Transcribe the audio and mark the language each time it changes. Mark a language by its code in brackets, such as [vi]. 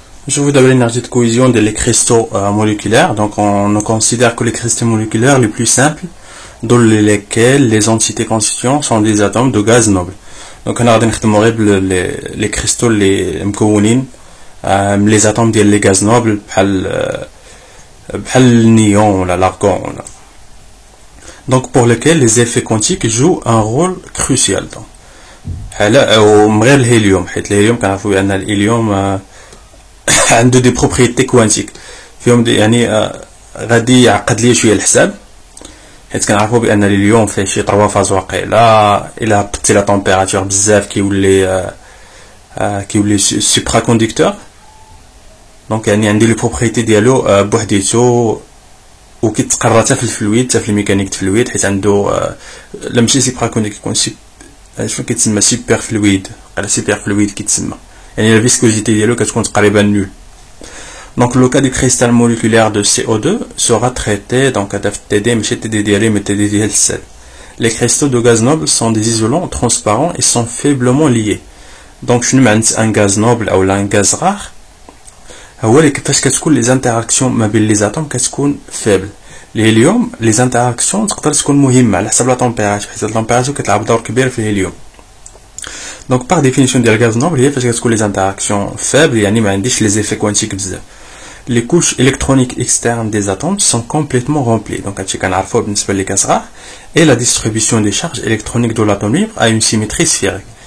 [fr] Je vous donne l'énergie de cohésion des cristaux moléculaires. Donc on considère que les cristaux moléculaires les plus simples, dans lesquels les entités constituantes sont des atomes de gaz noble. Donc on a les cristaux les [ar] مكونين [fr] les atomes [ar] ديال [fr] les gaz nobles [ar] بحال النيون ولا [fr] l'argon. Donc pour lesquels les effets quantiques jouent un rôle crucial. [ar] ومن الهيليوم حيت الهيليوم كنعرفوا بان الهيليوم عنده [fr] دي بروبريتي كوانتيك [ar] فيهم يعني غادي يعقد لي شويه الحساب حيت كنعرفوا بان اليوم فيه شي 3 فاز واقيلا الا هبطتي لا طومبيراتور بزاف كيولي سوبرا كوندكتور. دونك يعني عندي لي بروبريتي ديالو بوحديتو وكيتقرا حتى في الفلويد حتى في الميكانيك الفلويد حيت عنده لا ماشي سوبرا كوندكتور يكون شنو كيتسمى سوبر فلويد على سوبر فلويد كيتسمى يعني [fr] la viscosité [ar] ديالو كتكون تقريبا [fr] nul. Donc le cas du cristal moléculaire de CO2 sera traité donc à TD mais TD mais TD7. Les cristaux de gaz noble sont des isolants transparents et sont faiblement liés. Donc je n'ai un gaz noble ou un gaz rare. Parce que les interactions [ar] ما بين [fr] les atomes [ar] كتكون [fr] faibles. [ar] الهيليوم [fr] les interactions [ar] تقدر تكون مهمة على حسب لا [fr] température [ar] حيت لا température كتلعب دور كبير في الهيليوم. [fr] Donc par définition des gaz nobles, il y a les interactions faibles et les effets quantiques. Les couches électroniques externes des atomes sont complètement remplies. Donc les gaz rares et la distribution des charges électroniques de l'atome libre a une symétrie sphérique.